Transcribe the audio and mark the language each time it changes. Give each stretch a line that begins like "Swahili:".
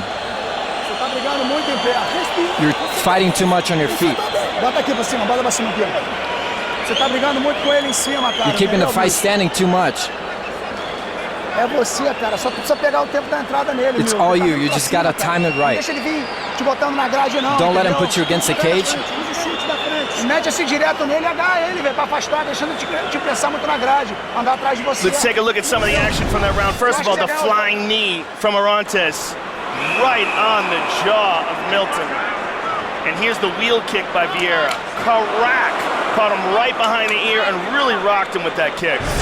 Portuguese: Você tá brigando muito em pé.
English: You're fighting too much on your feet.
Portuguese: Bota aqui pra cima, bota pra cima aqui, ó. Você tá brigando muito com ele em cima, cara.
English: You're keeping the fight standing too much.
Portuguese: É você, cara. Só precisa pegar o tempo da entrada nele,
English: It's all you. You just gotta time it right.
Portuguese: Deixa ele vir te botando na grade, não.
English: Don't let him put you against the cage.
Portuguese: Mete assim direto nele e agarra ele, velho, pra afastar, deixando te pressar muito na grade, andar atrás de você.
English: Let's take a look at some of the action from that round. First of all, the flying knee from Orantes, right on the jaw of Milton. And here's the wheel kick by Vieira. Crack! Caught him right behind the ear and really rocked him with that kick.